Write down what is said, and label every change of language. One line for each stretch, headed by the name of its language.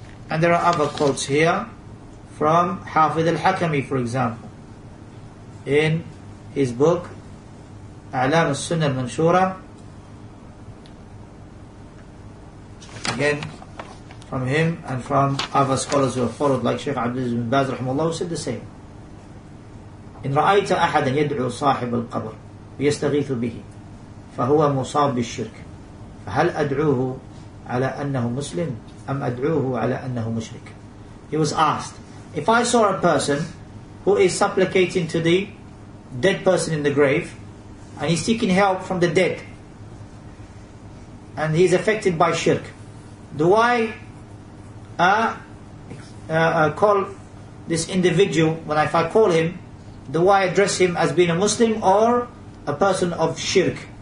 English: And there are other quotes here from Hafidh al-Hakami, for example, in his book A'lam al-Sunnah al-Manshura. Again, from him and from other scholars who have followed, like Shaykh Abdulillah bin Baz rahimahullah, who said the same.
Arabic: إن رأيت أحدا يدعو صاحب القبر ويستغيث به فهو مصاب بالشرك فهل أدعوه على أنه مسلم أم أدعوه على أنه مشرك?
English: He was asked, if I saw a person who is supplicating to the dead person in the grave and he's seeking help from the dead and he's affected by shirk, do I call this individual, if I call him, do I address him as being a Muslim or a person of shirk?